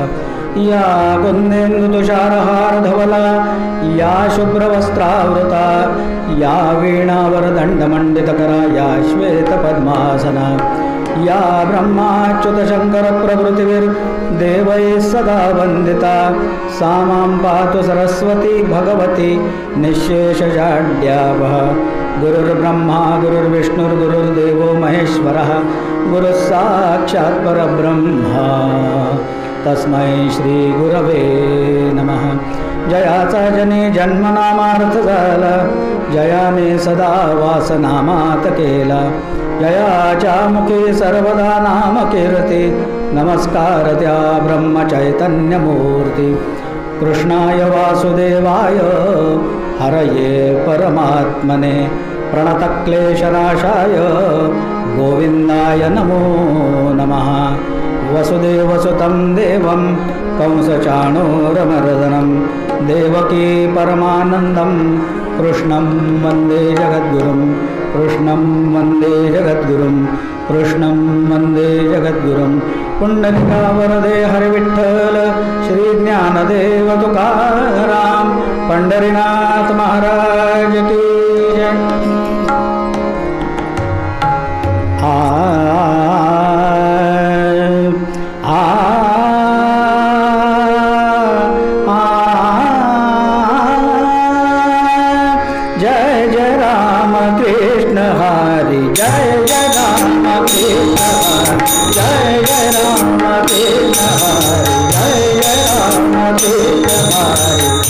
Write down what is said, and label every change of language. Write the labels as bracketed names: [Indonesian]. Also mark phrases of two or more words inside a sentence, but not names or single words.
[Sanskrit] या कुन्देन्दुतुषारहारधवला या शुभ्रवस्त्रावृता या वीणावरदण्डमण्डितकरा या श्वेतपद्मासना या ब्रह्माच्युतशङ्करप्रभृतिभिर्देवैः सदा वन्दिता सा मां पातु सरस्वती भगवती निःशेषजाड्यावः। गुरुर्ब्रह्मा गुरुर्विष्णुर्गुरुर्देवो महेश्वरः गुरुः साक्षात् परब्रह्म तस्मै श्री गुरवे नमः। [Marathi] जयाचा जनी जन्मनामार्थ झाला जयाने सदा वासनामात केला। जयाच्या मुखी सर्वदा नाम कीर्ती नमस्कार त्या ब्रह्मचैतन्यमूर्ती। [Sanskrit] कृष्णाय वासुदेवाय हरये परमात्मने प्रणतक्लेशनाशाय गोविन्दाय नमो नमः। वसुदेवसुतं देवं कंसचाणूरमर्दनं देवकी परमानन्दं कृष्णं वन्दे जगद्गुरुं। कृष्णं वन्दे जगद्गुरुं। कृष्णं वन्दे जगद्गुरुं। [Marathi] पुण्डलिका वरदे हरिविठ्ठल श्री ज्ञानदेव तुकाराम पंढरीनाथ महाराज [Hindi] की जय। [Marathi] जय जय राम कृष्ण हरि जय जय राम कृष्ण हरि जय जय राम कृष्ण हरि जय जय राम कृष्ण हरि।